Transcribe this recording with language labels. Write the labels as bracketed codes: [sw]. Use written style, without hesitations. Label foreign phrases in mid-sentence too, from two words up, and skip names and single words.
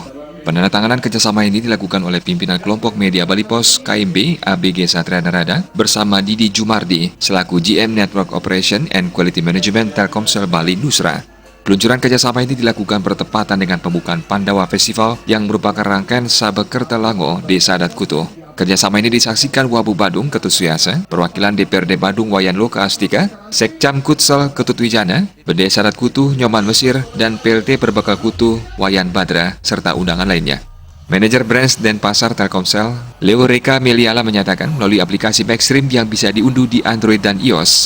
[id] Penandatanganan kerjasama ini dilakukan oleh pimpinan kelompok media Bali Pos KMB ABG Satria Narada bersama Didi Jumardi selaku GM [en] Network Operation and Quality Management [id] Telkomsel Bali Nusra. Peluncuran kerjasama ini dilakukan bertepatan dengan pembukaan Pandawa Festival yang merupakan rangkaian Sabekerta Lango, Desa Adat Kuto. Kerjasama ini disaksikan Wabu Badung Ketut Suyasa, perwakilan DPRD Badung Wayan Loka Astika, Sekcam Kutsel Ketut Wijana, Bedesa Adat Kutu Nyoman Mesir, dan PLT Perbekal Kutu Wayan Badra, serta undangan lainnya. Manajer Brands dan Pasar Telkomsel, Leo Reka Meliala menyatakan melalui aplikasi Maxstream yang bisa diunduh di Android dan iOS.